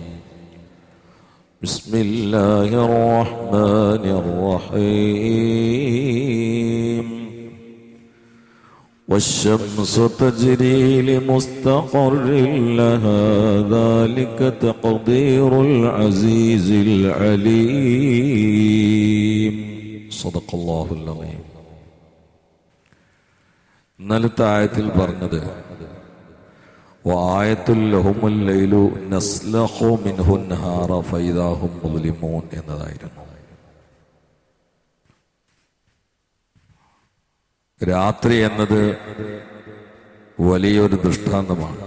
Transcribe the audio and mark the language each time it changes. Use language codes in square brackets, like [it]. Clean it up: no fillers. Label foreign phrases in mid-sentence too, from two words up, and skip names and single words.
[ar] بسم الله الرحمن الرحيم. والشمس تجري لمستقر لها ذلك تقدير العزيز العليم. صدق الله العظيم. [ml] ഇന്നലത്തെ ആയത്തിൽ പറഞ്ഞത് [ar] وآية لهم الليل نسلخ منه النهار فإذا هم مسلمون [ml] എന്നതായിരുന്നു. രാത്രി എന്നത് വലിയൊരു ദൃഷ്ടാന്തമാണ്.